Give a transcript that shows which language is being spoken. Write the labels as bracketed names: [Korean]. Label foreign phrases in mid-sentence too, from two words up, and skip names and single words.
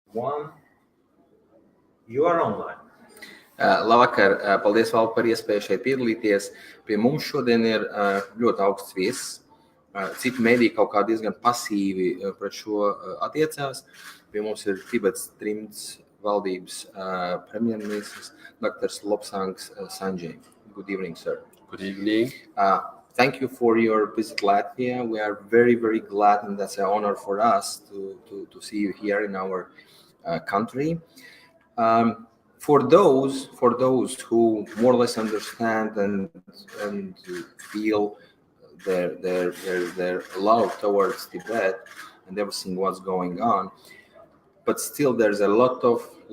[English] One, you are online. [Latvian] Labvakar, paldies vēl par iespēju šeit piedalīties. Pie mums šodien ir ļoti augsts viesis. Citi mēdī kaut kā diezgan pasīvi pret šo attiecās. Pie mums ir [English] Tibets'Freedom [Latvian] valdības premjerministrs Dr. [English] Lobsang Sangay. Good evening, sir. Good evening. Thank you for your visit Latvia. We are very, very glad, and that's an honor for us to see you here in our country. For those who more or less understand and feel their love towards Tibet and everything what's going on, but still there's a lot of